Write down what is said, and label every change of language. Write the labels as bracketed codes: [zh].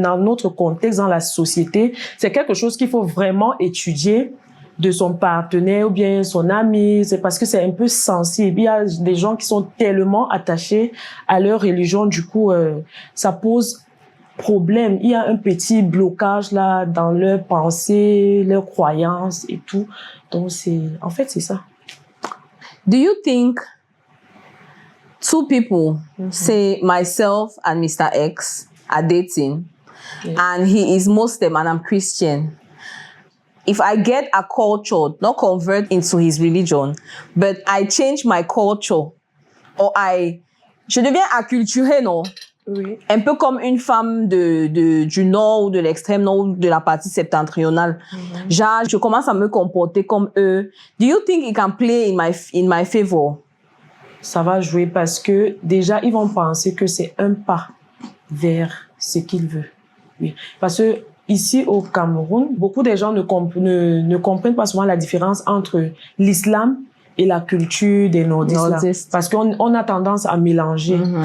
[fr] Dans notre contexte, dans la société, c'est quelque chose qu'il faut vraiment étudier de son partenaire ou bien son ami, c'est parce que c'est un peu sensible. Il y a des gens qui sont tellement attachés à leur religion, du coup, ça pose problème. Il y a un petit blocage là dans leurs pensées, leurs croyances et tout. Donc, en fait, c'est ça. [en] Do you think two people, say myself and Mr. X, are dating, and he is Muslim and I'm Christian? If I get acculturated, not convert into his religion, but I change my culture, or [fr] je deviens acculturée, non? Oui. Un peu comme une femme du nord ou de l'extrême nord ou de la partie septentrionale. Genre, je commence à me comporter comme eux. [en] Do you think it can play in my favor? [fr] Ça va jouer parce que déjà, ils vont penser que c'est un pas vers ce qu'ils veulent. Oui. Parce que ici au Cameroun, beaucoup de gens ne comprennent pas souvent la différence entre l'islam et la culture des nordistes. Là, parce qu'on a tendance à mélanger.